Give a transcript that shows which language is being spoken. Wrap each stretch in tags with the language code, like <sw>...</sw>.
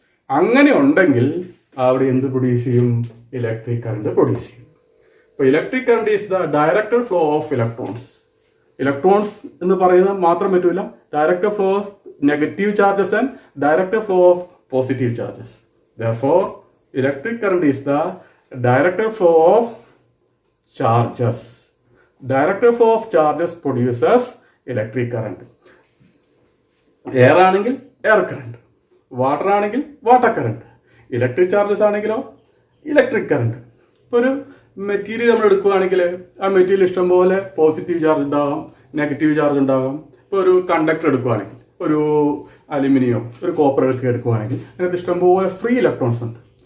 <ml>അങ്ങനെ ഉണ്ടെങ്കിൽ അവിടെ എന്ത് പ്രൊഡ്യൂസ് ചെയ്യും? ഇലക്ട്രിക് കറണ്ട് പ്രൊഡ്യൂസ് ചെയ്യും.</ml> <en>അപ്പോൾ electric current is the directed flow of electrons.</en> <ml>Electrons എന്ന് പറയുന്നത് മാത്രം പറ്റില്ല,</ml> <en>Directed flow of negative charges and directed flow of positive charges. Therefore, electric current is the directed flow of charges. Directed flow of charges produces electric current.</en> <ml>Air ആണെങ്കിൽ air current, water ആണെങ്കിൽ water current, electric charges ആണെങ്കിലോ electric current. ഇപ്പോൾ ഒരു material നമ്മൾ എടുക്കുകയാണെങ്കിൽ ആ material ഇഷ്ടംപോലെ positive charge ഉണ്ടാകാം, നെഗറ്റീവ് ചാർജ് ഉണ്ടാകാം. ഇപ്പോൾ ഒരു കണ്ടക്ടർ എടുക്കുകയാണെങ്കിൽ, ഒരു അലുമിനിയം, ഒരു കോപ്പർ എടുക്കുകയാണെങ്കിൽ അതിനകത്ത് ഇഷ്ടംപോലെ ഫ്രീ ഇലക്ട്രോൺസ് ഉണ്ട്.</ml>